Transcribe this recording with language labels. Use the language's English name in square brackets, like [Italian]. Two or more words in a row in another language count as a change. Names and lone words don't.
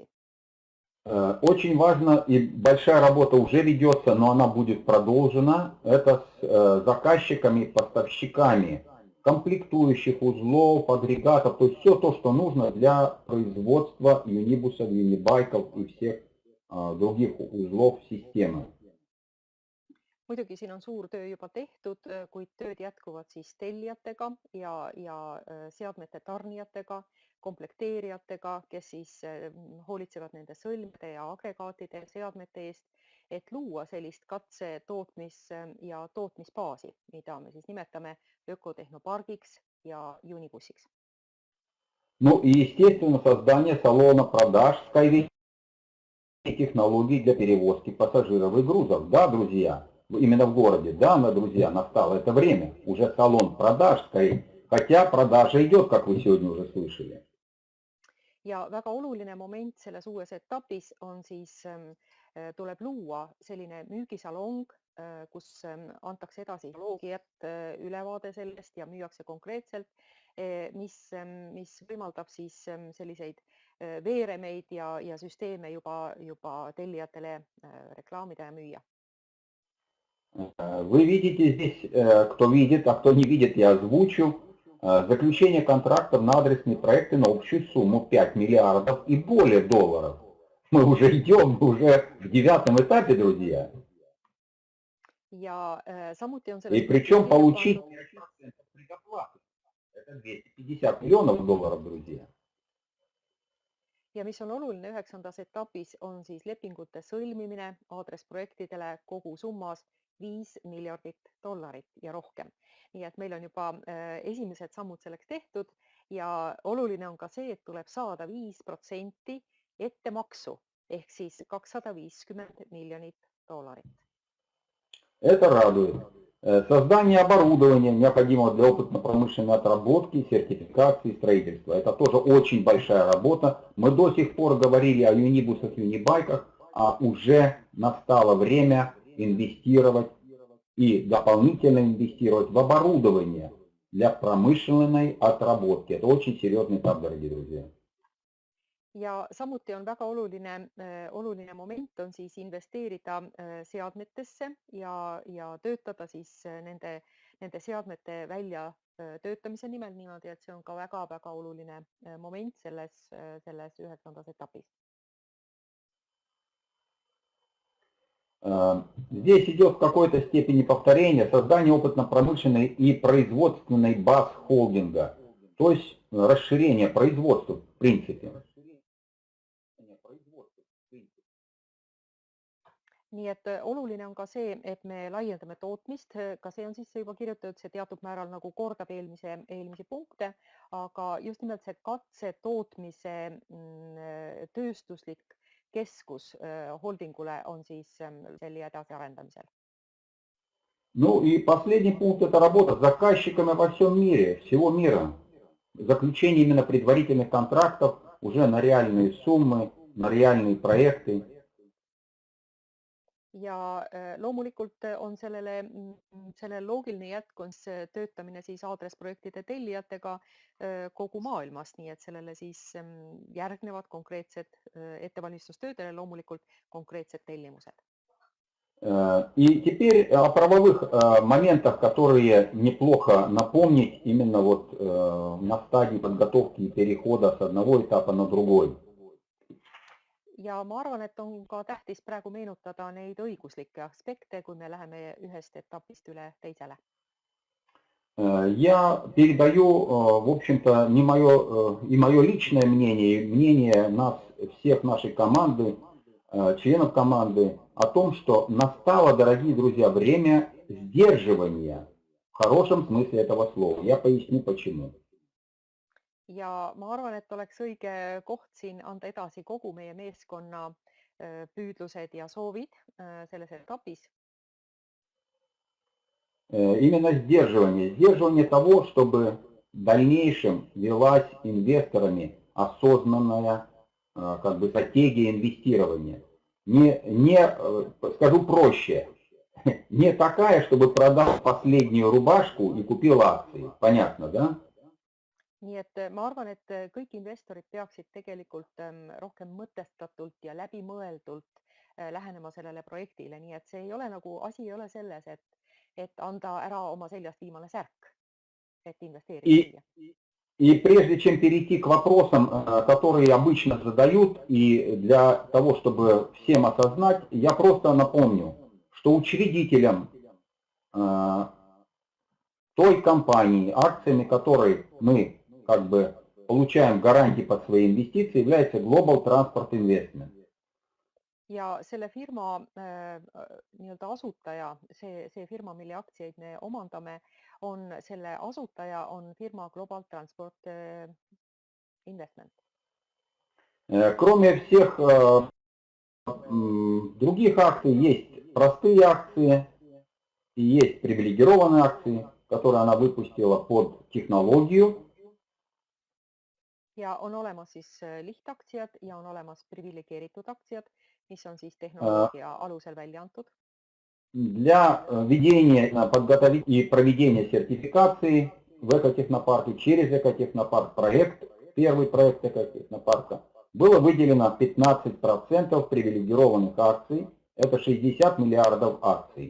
[Russian] Очень важно, и большая работа уже ведется, но она будет продолжена, это с заказчиками, поставщиками комплектующих узлов, агрегатов, то есть все то, что нужно для производства юнибусов, юнибайков и всех других узлов системы. [Estonian] Muidugi siin on suur töö juba tehtud, kuid tööd jätkuvad siis tellijatega ja seadmete tarnijatega, komplekteerijatega, kes siis hoolitsevad nende sõlmede ja agregaatide seadmete eest, et luua sellist katse-, tootmis- ja tootmisbaasi, mida me siis nimetame ökotehnopargiks ja Unibussiks. [Russian] Ну и естественно создание салона продаж Skyway технологий для перевозки пассажиров и грузов. Да, друзья? Именно в городе, да, друзья, настало это время, уже салон продаж стоит, хотя продажа идет, как вы сегодня уже слышали. [Estonian] Ja väga oluline moment selles uues etapis on siis, tuleb luua selline müügisalong, kus antakse edasi tehnoloogiat, ülevaade sellest ja müüakse konkreetselt, mis võimaldab siis selliseid veeremeid ja süsteeme juba tellijatele reklaamida ja müüa. [Russian] Вы видите здесь, кто видит, а кто не видит, я озвучу, заключение контрактов на адресные проекты на общую сумму 5 миллиардов и более долларов. Мы уже идем, уже в 9 этапе, друзья. [Estonian] Ja samuti on [Russian] И причем получить 5% предоплаты. Это 250 миллионов долларов, друзья. [Estonian] Ja mis on oluline 9. etapis, on siis lepingute sõlmimine aadressprojektidele kogu summas 5 miljardit dollarit ja rohkem. Nii et meil on juba esimesed sammud selleks tehtud ja oluline on ka see, et tuleb saada 5% ettemaksu ehk siis 250 miljonit dollarit. [Russian] Это радует. Создание оборудования, необходимого для опытно-промышленной отработки, сертификации, строительства. Это тоже очень большая работа. Мы до сих пор говорили о юнибусах, юнибайках, а уже настало время инвестировать и дополнительно инвестировать в оборудование для промышленной отработки. Это очень серьезный этап, дорогие друзья. [Estonian] Ja samuti on väga oluline moment on siis investeerida seadmetesse ja töötada siis nende seadmete välja töötamise nimel niimoodi, et see on ka väga-väga oluline moment selles 9. etapis. [Russian] Здесь идет в какой-то степени повторение создания опытно-промышленной и производственной баз холдинга, то есть расширение производства в принципе. [Estonian] nii et oluline on ka see, et me laiendame tootmist, ka see on sisse juba kirjutatud, see teatud määral nagu kordab eelmisi punkte, aga just nimelt see katse tootmise tööstuslik keskus holdingule on siis selle edasiarendamisel. [Russian] Ну и последний пункт – это работа с заказчиками во всем мире, всего мира. Заключение именно предварительных контрактов уже на реальные суммы, на реальные проекты. [Estonian] Ja loomulikult on sellele loogiline jätkuns töötamine siis aadressprojektide tellijatega kogu maailmas, nii et sellele siis järgnevad konkreetsed ettevalmistustöödele loomulikult konkreetsed tellimused. [Russian] И теперь о правовых моментах, которые неплохо напомнить именно вот на стадии подготовки и перехода с одного этапа на другой. [Estonian] Ja ma arvan, et on ka tähtis praegu meenutada neid õiguslikke aspekte, kui me läheme ühest etapist üle teisele. [Russian] Я передаю, в общем-то, не мое личное мнение, мнение нас, всех нашей команды, членов команды, о том, что настало, дорогие друзья, время сдерживания, в хорошем смысле этого слова. Я поясню почему. [Estonian] Ja ma arvan, et oleks õige koht siin anda edasi kogu meie meeskonna püüdlused ja soovid selles etapis. [Russian] Именно сдерживание. Сдерживание того, чтобы в дальнейшем велась инвесторами осознанная как бы стратегия инвестирования. Скажу проще, не такая, чтобы продал последнюю рубашку и купил акции. Понятно, да? [Estonian] Nii et ma arvan, et kõik investorid peaksid tegelikult rohkem mõtestatult ja läbimõeldult lähenema sellele projektile, nii et see ei ole nagu, asi ei ole selles, et anda ära oma seljast viimane särk, et investeerida. [Russian] И прежде чем перейти к вопросам, которые обычно задают, и для того, чтобы всем осознать, я просто напомню, что учредителем той компании, акциями которой мы как бы получаем гарантии под свои инвестиции, является Global Transport Investment. [Estonian] Ja selle firma nii-öelda asutaja, see firma, mille aktsiaid me omandame, selle asutaja on firma Global Transport Investment. [Russian] Кроме всех других акций, есть простые акции и есть привилегированные акции, которые она выпустила под технологию. [Estonian] Ja on olemas siis lihtaktsiad ja on olemas privilegeeritud aktsiad, mis on siis tehnoloogia alusel välja antud. [Russian] Для ведения, подготовки и проведения сертификации в экотехнопарке через экотехнопарк проект, первый проект экотехнопарка, было выделено 15% привилегированных акций, это 60 миллиардов акций.